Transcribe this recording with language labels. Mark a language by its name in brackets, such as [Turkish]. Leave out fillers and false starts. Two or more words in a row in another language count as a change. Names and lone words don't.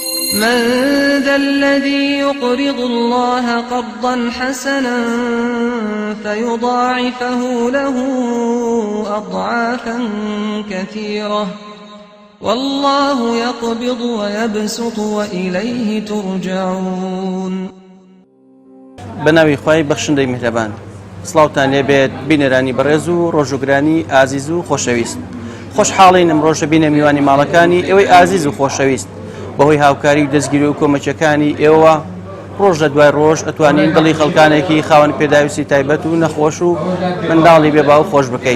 [Arabic] من ذا الذي يقرض الله قرضا حسنا فيضاعفه له أضعافا كثيرة والله يقبض ويبسط وإليه ترجعون. [Central Kurdish] بناوی خوای بەخشندەی میهرەبان، سڵاوتان لێبێت بینەرانی بەڕێز و ڕۆژوگرانی ئازیز و خۆشەویست. خۆشحاڵین ئەمڕۆژە بینە میوانی ماڵەکانی ئێوەی ئازیز و خۆشەویست. بەهۆی هاوکاری و دەستگیری و کۆمەچەکانی ئێوە ڕۆژ لە دوای ڕۆژ ئەتوانین دڵی خەڵکانێکی خاوەن پێداویستی تایبەت و نەخۆش و منداڵی بێباو خۆش بکەین.